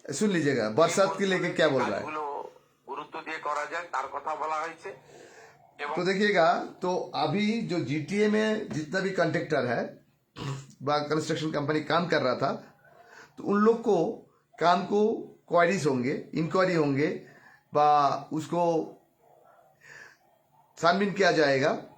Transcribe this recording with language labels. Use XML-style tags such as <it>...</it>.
<hi>सुन लीजिएगा, बरसात के लेके क्या बोल रहा है।</hi> <bn>কাজগুলো গুরুত্ব দিয়ে করা যায় তার কথা বলা হয়েছে। এবং</bn> <hi>तो देखिएगा, तो अभी जो जीटीए में जितना भी कॉन्ट्रैक्टर है व कंस्ट्रक्शन कंपनी काम कर रहा था, तो उन लोग को काम को क्वारीज होंगे, इंक्वायरी होंगे व उसको छानबीन किया जाएगा।</hi>